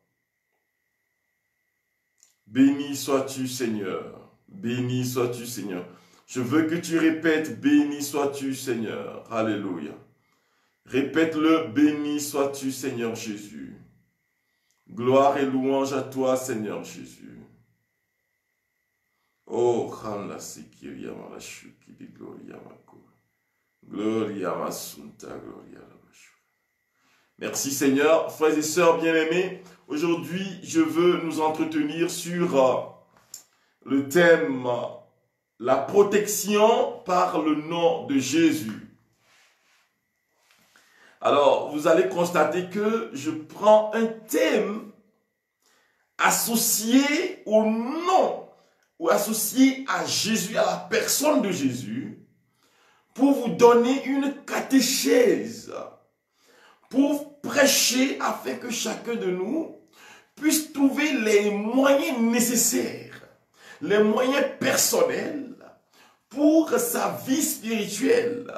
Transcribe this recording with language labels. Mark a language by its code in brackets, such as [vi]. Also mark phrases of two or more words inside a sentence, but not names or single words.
[fr] Béni sois-tu, Seigneur. Béni sois-tu, Seigneur. Je veux que tu répètes, béni sois-tu, Seigneur. Alléluia. Répète-le, béni sois-tu, Seigneur Jésus. Gloire et louange à toi, Seigneur Jésus. Oh, Khamla Sikiria Malashuki di Gloria Mako. Gloria Masunta, Gloria Lamashu. Merci Seigneur, frères et sœurs bien-aimés. Aujourd'hui, je veux nous entretenir sur le thème la protection par le nom de Jésus. Alors, vous allez constater que je prends un thème associé au nom ou associé à Jésus, à la personne de Jésus, pour vous donner une catéchèse, pour prêcher afin que chacun de nous puisse trouver les moyens nécessaires, les moyens personnels pour sa vie spirituelle.